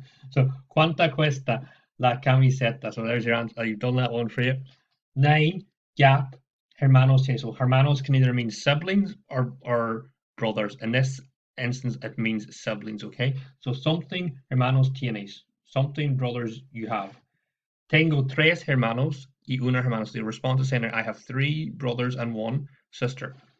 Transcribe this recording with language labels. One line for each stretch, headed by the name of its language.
Spanish: So ¿cuánta cuesta la camiseta?
English: So there's your answer. You've done that one for you. 9. Gap. Hermanos. So hermanos can either mean siblings or brothers. In this instance, it means siblings. Okay. So something
Spanish: hermanos tienes.
English: Something brothers you have.
Spanish: Tengo 3 hermanos y una hermana.
English: So the response is saying I have 3 brothers and 1 sister.